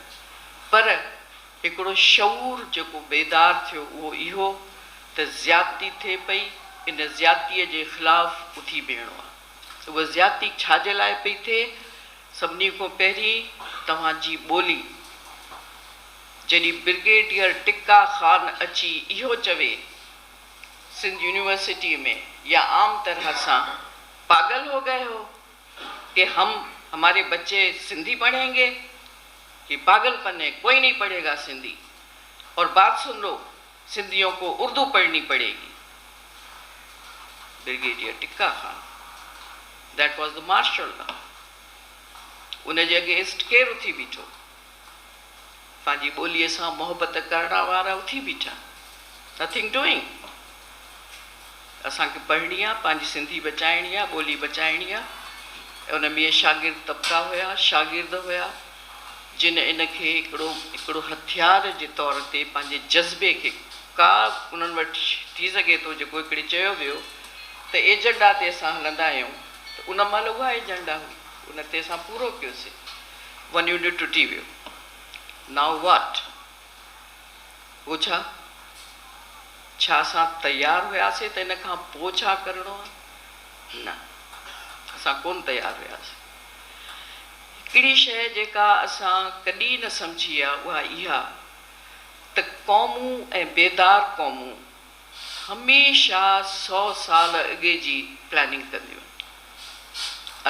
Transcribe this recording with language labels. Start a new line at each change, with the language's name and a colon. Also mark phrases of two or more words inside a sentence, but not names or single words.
Sindhi: पर हिकिड़ो शऊर जेको बेदार थियो उहो इहो त ज़्यादती थिए पई, इन ज़्यादतीअ जे ख़िलाफ़ु उथी बीहणो आहे। उहा ज़्यादती छाजे लाइ पई थिए? सभिनी खां पहिरीं तव्हांजी ॿोली। जॾहिं ब्रिगेडियर टिक्का ख़ान अची इहो चवे
Urdu: سندھ یونیورسٹی میں یا عام طرح سے پاگل ہو گئے ہو کہ ہمارے بچے سندھی پڑھیں گے? کہ پاگل پن ہے، کوئی نہیں پڑھے گا سندھی. اور بات سن لو، سندھیوں کو اردو پڑھنی پڑے گی.
English: Brigadier Tikka Khan, that was the martial law.
Sindhi: उन जे अगेंस्ट केरु उथी बीठो? पंहिंजी ॿोलीअ सां मोहबत करण वारा उथी बीठा।
English: Nothing doing.
Sindhi: असांखे पढ़णी आहे, पंहिंजी सिंधी बचाइणी आहे, ॿोली बचाइणी आहे। उन में शागिर्द तबका हुया, शागिर्द हुया जिन इनखे हिकिड़ो हथियार जे तौर ते पंहिंजे जज़्बे खे का उन्हनि वटि थी सघे थो जेको हिकिड़े चयो वियो त एजेंडा ते असां हलंदा आहियूं, त उन महिल उहा एजेंडा हुई, उन ते असां पूरो कयोसीं। 1 यूनिट टुटी वियो।
English: now what?
Sindhi: पोइ छा असां तयारु हुयासीं त इन खां पोइ छा करिणो आहे? न, असां कोन तयारु हुयासीं। हिकिड़ी शइ जेका असां कॾहिं न सम्झी आहे उहा इहा त क़ौमूं ऐं बेदार क़ौमूं हमेशह 100 साल अॻे जी प्लानिंग कंदियूं आहिनि।